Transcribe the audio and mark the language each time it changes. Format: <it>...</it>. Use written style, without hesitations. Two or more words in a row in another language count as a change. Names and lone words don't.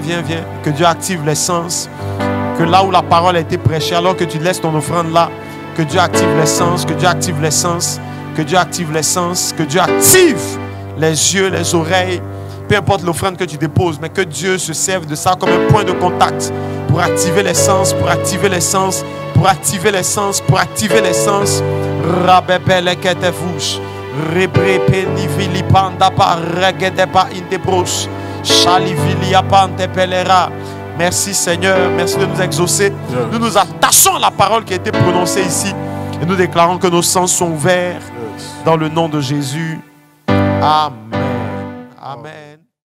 <fr>Que Dieu active les sens. Que là où la parole a été prêchée, alors que tu laisses ton offrande là, que Dieu active les sens. Que Dieu active les sens. Que Dieu active les sens. Que Dieu active les yeux, les oreilles. Peu importe l'offrande que tu déposes, mais que Dieu se serve de ça comme un point de contact pour activer les sens, pour activer les sens, pour activer les sens, pour activer les sens. Rabebele ketefouche, rebrepeni panda pa regede pa indebros, chalivili apante pelera. Merci Seigneur, merci de nous exaucer. Nous nous attachons à la parole qui a été prononcée ici et nous déclarons que nos sens sont ouverts dans le nom de Jésus. Amen. Amen.</fr>